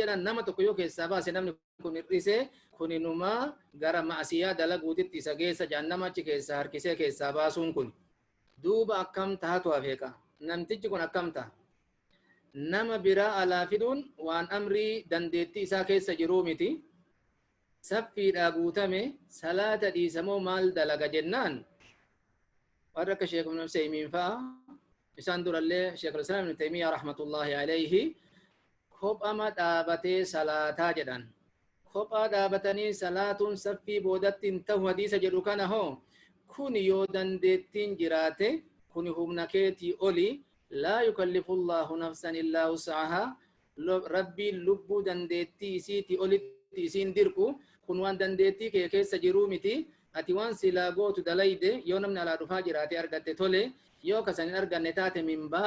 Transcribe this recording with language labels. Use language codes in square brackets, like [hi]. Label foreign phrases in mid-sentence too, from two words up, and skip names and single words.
[om] jedhan nama tokko yoo keessaa baase namni kun hir'ise kuninuma gara ma'asiyaa dalaguutitti isa geessa jedhan nama achi keessaa harkisee keessaa baasuun kun duuba akkam tahatu hafeeqa namtichi kun akkam taha nama biraa alaa fiduun waan amrii dandeettii isaa keessa jiruu miti saffiidhaa guutame salaata dhiisamoo maal dalaga jennaan warra akka sheekh ibn Usaymiin fa'a isaan durallee sheekh al-Islaam ibn Taymiyyah [ar] rahmatullahi alayhi [om] kophama dhaabatee salaataa jedhan kophaa dhaabatanii salaatuun saffii boodatti hin ta'u hadiisa jedhu kana hoo kun yoo dandeettiin jiraate kun humna keetii oli [ar] laa yukallifu Allahu nafsan illaa wus'ahaa [om] rabbiin lubbuu dandeettii isiitii olitti isiin dirqu kun waan dandeettii kee keessa jiruu miti ati waan silaa gootu dalayde yoo namni alaa dhufaa jiraate argatte tole yoo kasan hin arganne taate min